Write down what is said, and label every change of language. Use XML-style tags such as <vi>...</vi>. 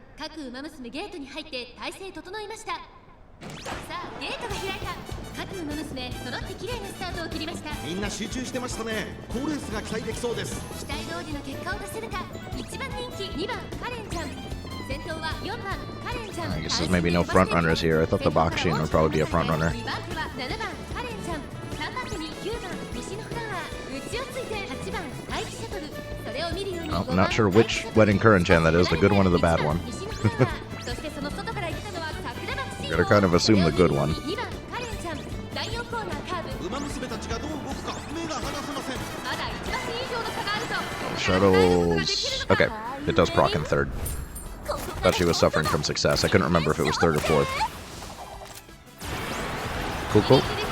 <ja>各ウマ娘ゲートに入って体勢整いました。さあゲートが開いた。各ウマ娘揃って綺麗なスタートを切りました。みんな集中してましたね。好レースが期待できそうです。期待通りの結果を出せるか。1番人気2番カレンちゃん、先頭は4番カレンちゃん。</ja> <en>I guess there's maybe no front runners here. I thought the Bakshin would probably be a front runner.</en> <ja>2番手は7番カレンちゃん、3番手に9番西のフラワー、内をついて8番待機シャトル。それを見るように</ja> <en>I'm not sure which wedding current gen that is, the good one or the bad one.</en> <ja>そしてその外から行ったのは桜爆心。</ja> <en>Gotta kind of assume the good one.</en> <ja>2番カレンちゃん、第4コーナーカーブ。ウマ娘たちがどう動くか目が離せません。まだ1打点以上の差があると。</ja> <en>Shuttles. Okay, it does proc in third. Thought she was suffering from success. I couldn't remember if it was third or fourth. Cool, cool.</en>